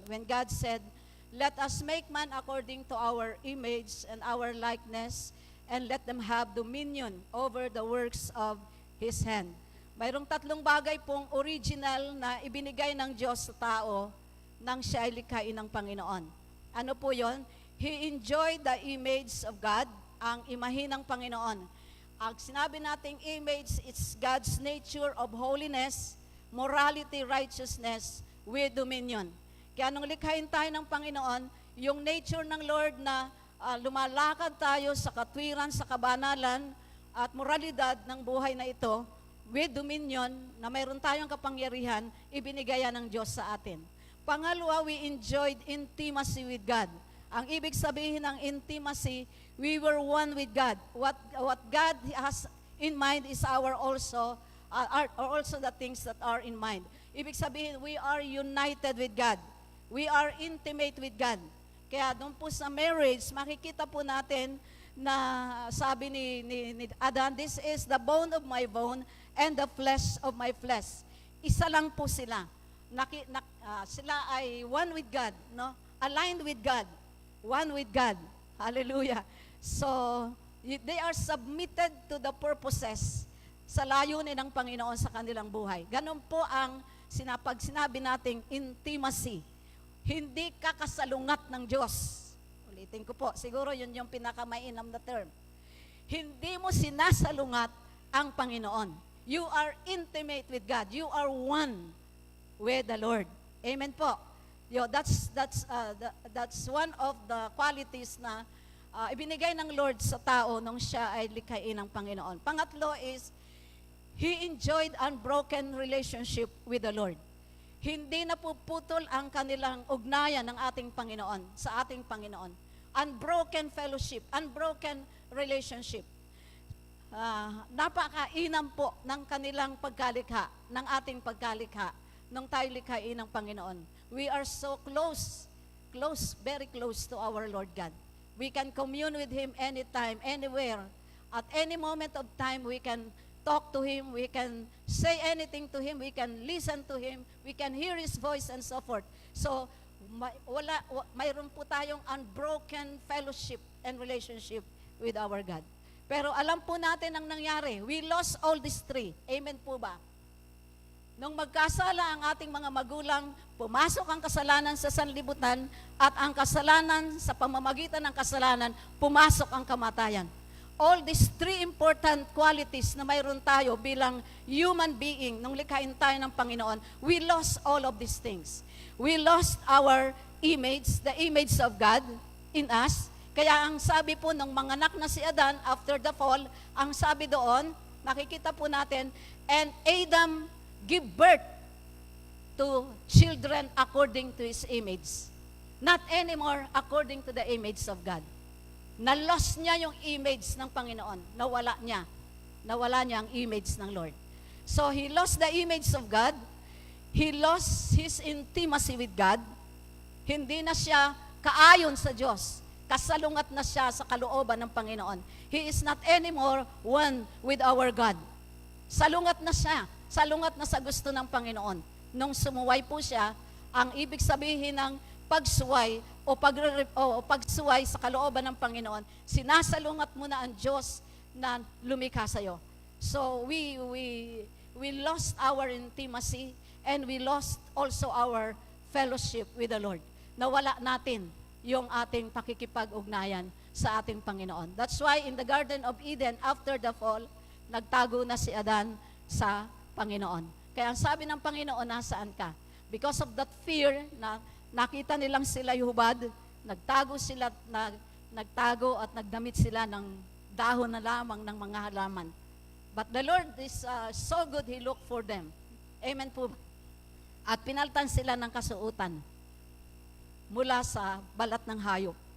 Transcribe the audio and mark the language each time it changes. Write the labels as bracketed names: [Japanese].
[English] When God said, "Let us make man according to our image and our likeness, and let them have dominion over the works of His hand." [Filipino] Mayroong 3 bagay pong original na ibinigay ng Diyos sa tao nang siya ay likhain ng Panginoon. Ano po yon? [English] He enjoyed the image of God, [Filipino] ang imahe ng Panginoon. Ang sinabi nating image, [English] it's God's nature of holiness, morality, righteousness, with dominion. [Filipino] Kaya nung likhain tayo ng Panginoon, yung nature ng Lord na lumalakad tayo sa katwiran, sa kabanalan, at moralidad ng buhay na ito, [English] with dominion, [Filipino] na mayroon tayong kapangyarihan, ibinigay yan ng Diyos sa atin. Pangalawa, [English] we enjoyed intimacy with God. [Filipino] Ang ibig sabihin ng [English] intimacy, we were one with God. What God has in mind is also the things that are in mind. [Filipino] Ibig sabihin, [English] we are united with God. We are intimate with God. [Filipino] Kaya doon po sa marriage, makikita po natin na sabi ni Adan, [English] "This is the bone of my bone and the flesh of my flesh." [Filipino] Isa lang po sila. Sila ay [English] one with God, no? Aligned with God. One with God. Hallelujah. So, they are submitted to the purposes [Filipino] sa layunin ng Panginoon sa kanilang buhay. Ganon po ang pag sinabi nating intimacy. Hindi ka kasalungat ng Diyos. Ulitin ko po, siguro yun yung pinakamainam na term. Hindi mo sinasalungat ang Panginoon. [English] You are intimate with God. You are one with the Lord. [Filipino] Amen po. [English] That's one of the qualities [Filipino] na ibinigay ng Lord sa tao nung siya ay likhain ng Panginoon. Pangatlo [English] is, he enjoyed unbroken relationship with the Lord. [Filipino] Hindi napuputol ang kanilang ugnayan ng ating Panginoon, sa ating Panginoon. [English] Unbroken fellowship, unbroken relationship. [Filipino] Napakainam po ng kanilang pagkalikha, ng ating pagkalikha, nung tayo likhain ng Panginoon. [English] We are so close, very close to our Lord God. We can commune with Him anytime, anywhere. At any moment of time, we can talk to Him, we can say anything to Him, we can listen to Him, we can hear His voice and so forth. So, [Filipino] mayroon po tayong [English] unbroken fellowship and relationship with our God. [Filipino] Pero alam po natin ang nangyari. [English] We lost all these three. [Filipino] Amen po ba? Nung magkasala ang ating mga magulang, pumasok ang kasalanan sa sanlibutan at ang kasalanan sa pamamagitan ng kasalanan, pumasok ang kamatayan. [English] All these three important qualities [Filipino] na mayroon tayo bilang [English] human being, [Filipino] nung likhain tayo ng Panginoon, [English] we lost all of these things. We lost our image, the image of God in us. [Filipino] Kaya ang sabi po ng manganak na si Adan after the fall, ang sabi doon, nakikita po natin, [English] and Adam give birth to children according to his image. Not anymore according to the image of God. [Filipino] Na-lost niya yung image ng Panginoon. Nawala niya. Nawala niya ang image ng Lord. [English] So, he lost the image of God. He lost his intimacy with God. [Filipino] Hindi na siya kaayon sa Diyos. Kasalungat na siya sa kalooban ng Panginoon. [English] He is not anymore one with our God. [Filipino] Salungat na siya. Salungat na sa gusto ng Panginoon. Nung sumuway po siya, ang ibig sabihin ng pagsuway o pagsuway sa kalooban ng Panginoon, sinasalungat mo na ang Diyos na lumikha sa iyo. [English] So we lost our intimacy and we lost also our fellowship with the Lord. [Filipino] Nawala natin yung ating pakikipag-ugnayan sa ating Panginoon. [English] That's why in the Garden of Eden, after the fall, [Filipino] nagtago na si Adan sa Panginoon. Kaya ang sabi ng Panginoon, nasaan ka? [English] Because of that fear [Filipino] na nakita nilang sila hubad, nagtago sila, nagtago at nagdamit sila ng dahon na lamang ng mga halaman. [English] But the Lord is so good, He looked for them. [Filipino] Amen po. At pinaltan sila ng kasuotan mula sa balat ng hayop.